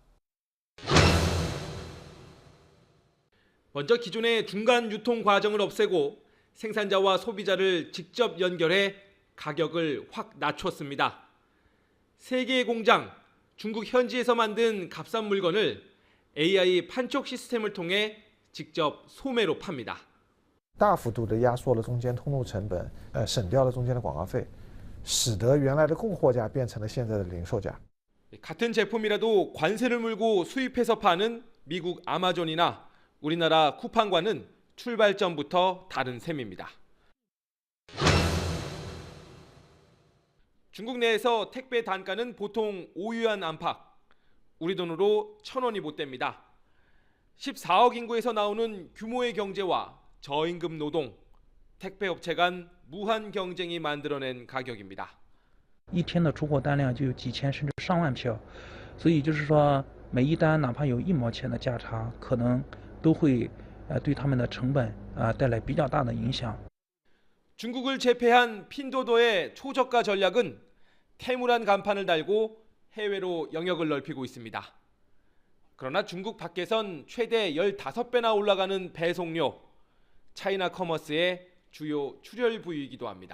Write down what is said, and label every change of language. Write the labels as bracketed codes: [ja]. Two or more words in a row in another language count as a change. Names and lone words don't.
[ko] 먼저 기존의 중간 유통 과정을 없애고 생산자와 소비자를 직접 연결해 가격을 확 낮췄습니다. 3개의 공장, 중국 현지에서 만든 값싼 물건을 AI 판촉 시스템을 통해 직접 소매로 팝니다. [zh] 大幅度地压缩了中间通路成本，省掉了中间的广告费，使得原来的供货价变成了现在的零售价。 [ko] 같은 제품이라도 관세를 물고 수입해서 파는 미국 아마존이나 우리나라 쿠팡과는 출발점부터 다른 셈입니다. 중국 내에서 택배 단가는 보통 5유안 안팎, 우리 돈으로 1,000원이 못 됩니다. 14억 인구에서 나오는 규모의 경제와 저임금 노동, 택배 업체 간 무한 경쟁이 만들어낸 가격입니다. [zh] 一天的出货单量就有几千甚至上万票，所以就是说每一单哪怕有1毛钱的价差，可能都会对他们的成本带来比较大的影响。 [ko] 중국을 제패한 핀도더의 초저가 전략은 테무란 간판을 달고 해외로 영역을 넓히고 있습니다. 그러나 중국 밖에선 최대 15배나 올라가는 배송료, 차이나 커머스의 주요 출혈 부위이기도 합니다.